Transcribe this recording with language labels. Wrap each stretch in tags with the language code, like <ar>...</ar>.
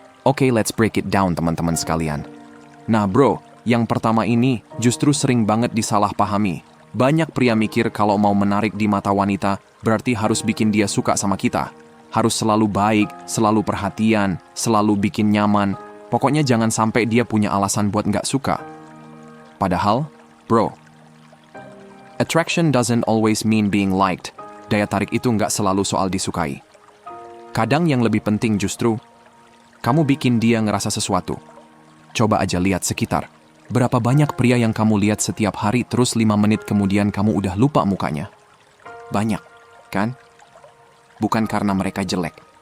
<id>Oke,</id> <en>let's break it down</en> <id>teman-teman sekalian. Nah bro, yang pertama ini justru sering banget disalahpahami. Banyak pria mikir kalau mau menarik di mata wanita, berarti harus bikin dia suka sama kita. Harus selalu baik, selalu perhatian, selalu bikin nyaman. Pokoknya jangan sampai dia punya alasan buat nggak suka.</id> <en>Padahal, bro, attraction doesn't always mean being liked.</en> <id>Daya tarik itu nggak selalu soal disukai. Kadang yang lebih penting justru, kamu bikin dia ngerasa sesuatu. Coba aja lihat sekitar. Berapa banyak pria yang kamu lihat setiap hari terus 5 menit kemudian kamu udah lupa mukanya? Banyak, kan? Bukan karena mereka jelek.</id>